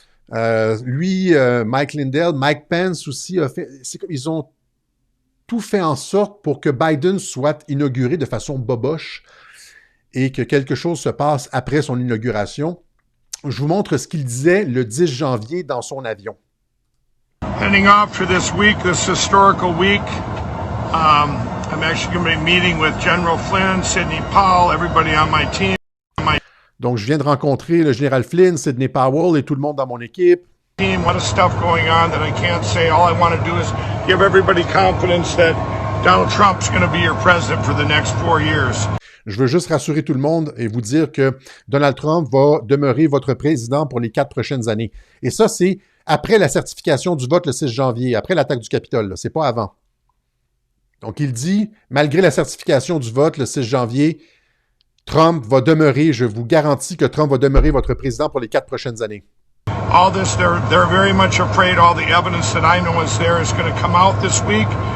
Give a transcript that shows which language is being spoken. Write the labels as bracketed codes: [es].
[fr] Mike Lindell, Mike Pence aussi, ils ont tout fait en sorte pour que Biden soit inauguré de façon boboche et que quelque chose se passe après son inauguration. Je vous montre ce qu'il disait le 10 janvier dans son avion. [en] Heading off for this week, this historical week. I'm actually going to be meeting with General Flynn, Sidney Powell, everybody on my team. [fr] Donc, je viens de rencontrer le général Flynn, Sidney Powell et tout le monde dans mon équipe. [en] A lot of stuff going on that I can't say. All I want to do is give everybody confidence that Donald Trump's going to be your president for the next 4 years. [fr] Je veux juste rassurer tout le monde et vous dire que Donald Trump va demeurer votre président pour les 4 prochaines années. Et ça, c'est après la certification du vote le 6 janvier, après l'attaque du Capitole. C'est pas avant. Donc, il dit, malgré la certification du vote le 6 janvier, Trump va demeurer, je vous garantis que Trump va demeurer votre président pour les 4 prochaines années. [en] All this, they're very much afraid all the evidence that I know is there is going to come out this week.